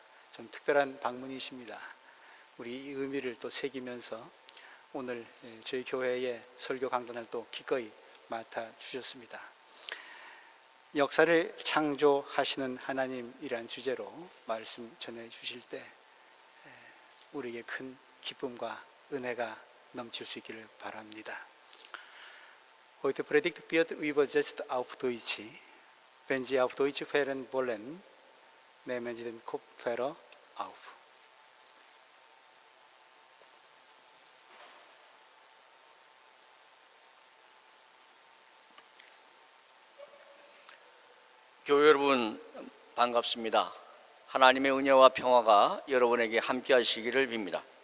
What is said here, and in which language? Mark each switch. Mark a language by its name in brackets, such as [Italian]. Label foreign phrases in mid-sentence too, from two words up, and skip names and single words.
[Korean] 좀 특별한 방문이십니다. 우리 이 의미를 또 새기면서 오늘 저희 교회의 설교 강단을 또 기꺼이 맡아 주셨습니다. 역사를 창조하시는 하나님이란 주제로 말씀 전해 주실 때 우리에게 큰 기쁨과 은혜가 넘칠 수 있기를 바랍니다. [German] Heute Predigt wird übersetzt auf Deutsch. Wenn Sie auf Deutsch hören wollen, nehmen Sie den Kopfhörer auf. [Korean] 교회 여러분 반갑습니다. 하나님의 은혜와 평화가 여러분에게 함께 하시기를 빕니다.